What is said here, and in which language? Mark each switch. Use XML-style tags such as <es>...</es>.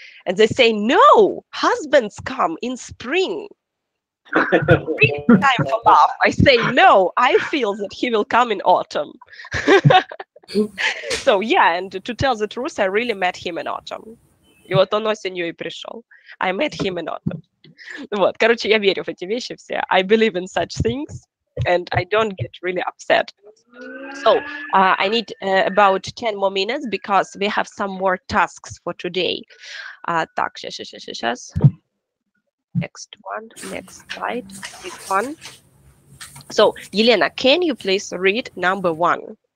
<en>And they say, no, husbands come in spring. Really time for love. I say, no, I feel that he will come in autumn. So, yeah, and to tell the truth, I really met him in autumn.</en> <ru>И вот он осенью и пришел.</ru> <en>I met him in autumn.</en> <ru>Вот, короче, я верю в эти вещи все.</ru> <en>I believe in such things, and I don't get really upset. So, I need about 10 more minutes because we have some more tasks for today.</en> <ru>Так, сейчас.</ru> <en>Next one, next slide, next one. So, Елена, can you please read number 1?</en>